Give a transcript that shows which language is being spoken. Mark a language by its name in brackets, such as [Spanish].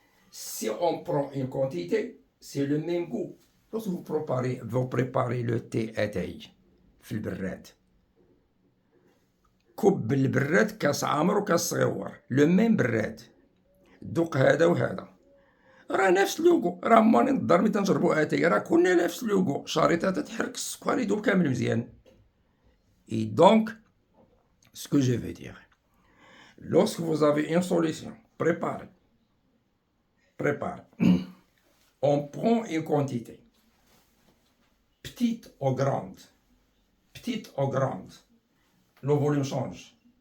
[French] Si on prend une quantité, c'est le même goût. Lorsque vous préparez le thé [Arabic] اتاي في البراد، كب البراد كاس عامر وكاس صغيور، لو ميم براد، دوق هذا وهذا، راه نفس لوغو، راه ماني نضر ملي تنشربو اتاي راه كلنا نفس لوغو، شريطه تتحرك السكر يدوب كامل مزيان. [French] Et donc, ce que je veux dire, lorsque vous avez une solution, préparez, on prend une quantité, petite ou grande, le volume change.